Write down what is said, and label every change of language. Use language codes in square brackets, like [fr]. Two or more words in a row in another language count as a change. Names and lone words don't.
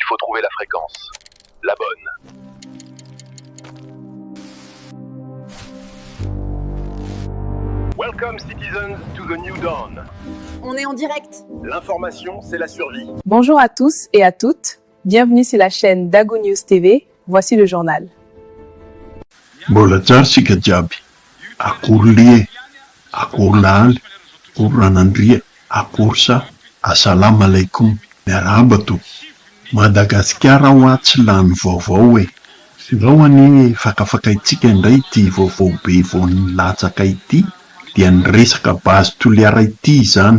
[fr] faut trouver la fréquence. La bonne. [en] Welcome citizens to the new dawn. [fr] On est en direct. L'information, c'est la survie. Bonjour à tous et à toutes. Bienvenue sur la chaîne Dago News TV. Voici le journal. [mg] Mbola tsara jiaby. Akory lie, akory laly, akory ranandria, akory sa, [ar] السلام عليكم. [mg] Miarabato. Madagasikara ho tsy lany vaovao e. Zao any fakafakaitsika indray ity vaovao be vao nilatsaka ity dia niresaka bazy toliara ity zany.